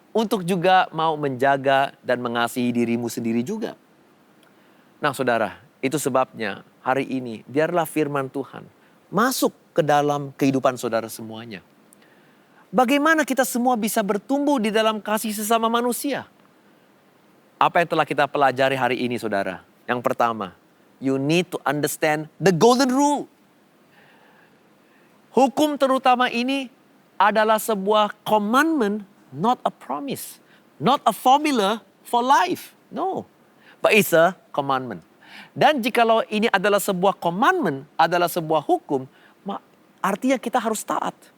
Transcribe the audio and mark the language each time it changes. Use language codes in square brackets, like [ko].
[id] Untuk juga mau menjaga dan mengasihi dirimu sendiri juga. Nah saudara, itu sebabnya hari ini biarlah firman Tuhan masuk ke dalam kehidupan saudara semuanya. Bagaimana kita semua bisa bertumbuh di dalam kasih sesama manusia? Apa yang telah kita pelajari hari ini saudara? Yang pertama, [en] you need to understand the golden rule. [id] Hukum terutama ini adalah sebuah commandment, [en] not a promise. Not a formula for life. No. But it's a commandment. [id] Dan jikalau ini adalah sebuah commandment, adalah sebuah hukum, artinya kita harus taat.